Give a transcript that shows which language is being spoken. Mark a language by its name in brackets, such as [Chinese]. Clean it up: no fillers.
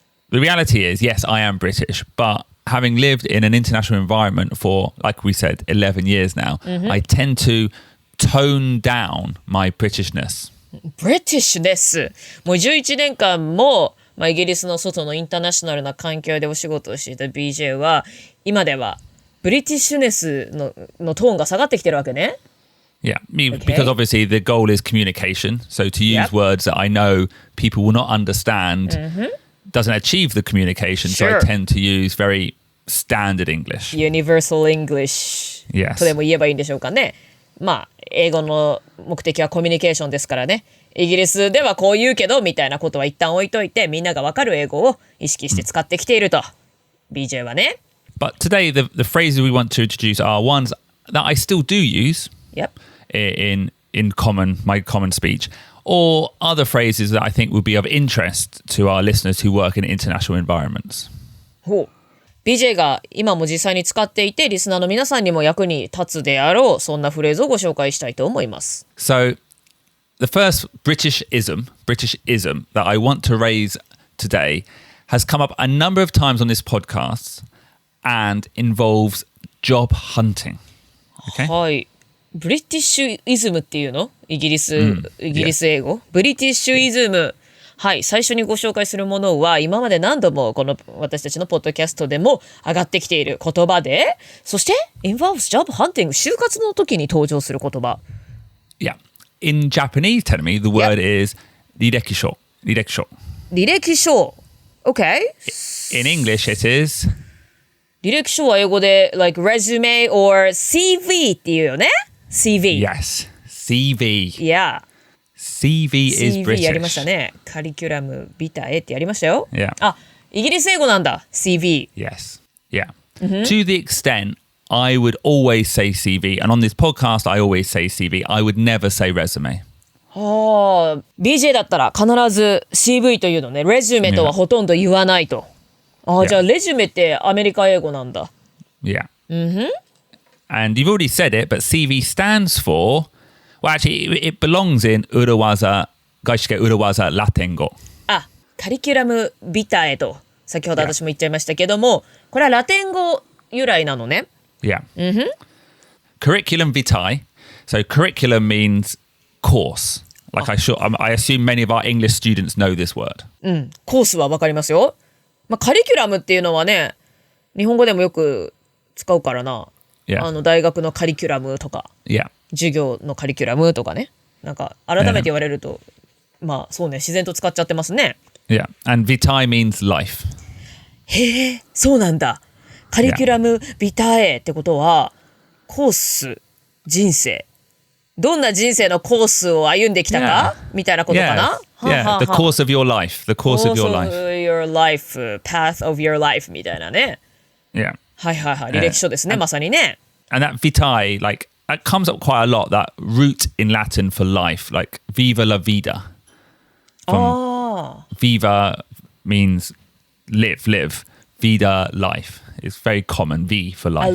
[English] The reality is, yes, I am British, but having lived in an international environment for, like we said, 11 years now, I tend to tone down my Britishness. [Japanese] Britishness もう11年間も、イギリスの外のインターナショナルな環境でお仕事をしていた BJ は今ではブリティッシュネスのトーンが下がってきてるわけね。 [English] Yeah, because obviously the goal is communication. So to use words that I know people will not understand doesn't achieve the communication. Sure. So I tend to use very standard English. Universal English Yes. [Japanese] とでも言えばいいんでしょうかね。英語の目的はコミュニケーションですからね。イギリスではこう言うけどみたいなことは一旦置いといてみんながわかる英語を意識して使ってきていると。 BJ はね。 [English] But today the phrases we want to introduce are ones that I still do use in my common speech, or other phrases that I think would be of interest to our listeners who work in international environments. [Japanese] ほう。 BJ が今も実際に使っていてリスナーの皆さんにも役に立つであろうそんなフレーズをご紹介したいと思います。 [English] So the first Britishism that I want to raise today has come up a number of times on this podcast and involves job hunting. Okay? [Japanese] はい。ブリティッシュイズムっていうのイギリス英語、ブリティッシュイズム。はい、最初にご紹介するものは今まで何度もこの私たちのポッドキャストでも上がってきている言葉で、そして [English] involves job hunting [Japanese] 就活の時に登場する言葉。 [English] Yeah. In Japanese, tell me, the word is 履歴書。履歴書。Okay. In English, it is [Japanese] 履歴書は英語で [English] like resume or CV [Japanese] っていうよね。 [English] CV. Yes. CV. Yeah.CV is British. [Japanese] やりましたね。カリキュラムビタエってやりましたよ。 [English] Yeah. [Japanese] イギリス英語なんだ。CV. [English] Yes. Yeah. To the extent I would always say CV, and on this podcast I always say CV. I would never say resume. [Japanese] BJ だったら必ず CV というのね。レジュメとはほとんど言わないと。じゃあレジュメってアメリカ英語なんだ。 [English] Yeah. And you've already said it, but CV stands for, well, actually, it belongs in [Japanese] 裏技、外資系裏技ラテン語。カリキュラムビタエと先ほど私も言っちゃいましたけども、これはラテン語由来なのね。 [English] Yeah. Curriculum vitae. So curriculum means course. Like I assume many of our English students know this word. [Japanese] コースはわかりますよ。カリキュラムっていうのはね、日本語でもよく使うからな。 [English] Yeah. [Japanese] 大学のカリキュラムとか、授業のカリキュラムとかね。なんか改めて言われると、そうね、自然と使っちゃってますね。 [English] Yeah. And vitae means life. [Japanese] へえ、そうなんだ。カリキュラムビタエってことは、コース、人生。どんな人生のコースを歩んできたか、みたいなことかな。 [English] Yeah, the course of your life. The course of your life. Course of your life, [Japanese] path of your life みたいなね。 [English] Yeah. [Japanese] はいはいはい。履歴書ですね、まさにね。 [English] And that vitae, like, that comes up quite a lot, that root in Latin for life, like [Spanish] viva la vida. [English] Viva means live. Vida, life. It's very common, V for life.